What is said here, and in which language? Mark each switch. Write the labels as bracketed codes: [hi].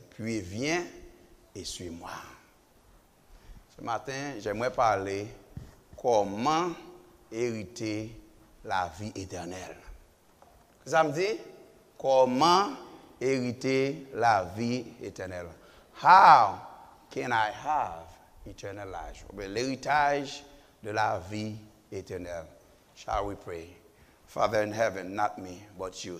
[fr] Puis viens et suis-moi. Ce matin, j'aimerais parler comment hériter la vie éternelle. Ça me dit, comment hériter la vie éternelle? [en] How can I have eternal life? [fr] L'héritage de la vie éternelle. [en] Shall we pray? Father in heaven, not me, but you.